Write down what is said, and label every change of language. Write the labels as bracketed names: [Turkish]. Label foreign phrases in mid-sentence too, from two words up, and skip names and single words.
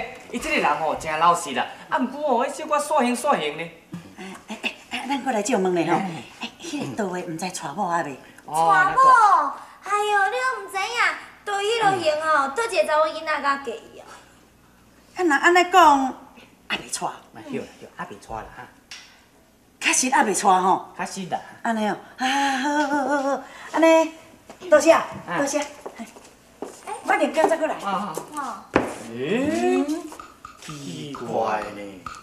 [Min Nan Chinese] 伊这个人吼真老实啦，毋过吼，迄小可煞型呢。咱过来借问咧吼，迄个倒的毋知娶某啊未？娶某？哎哟，你都毋知影，对迄落型哦，倒一个查某囡仔甲嫁伊哦。若安尼讲，还未娶？晓，还未娶啦哈。确实还未娶吼。确实啦。安尼哦，好，安尼，多谢。我连工再过来。奇怪呢。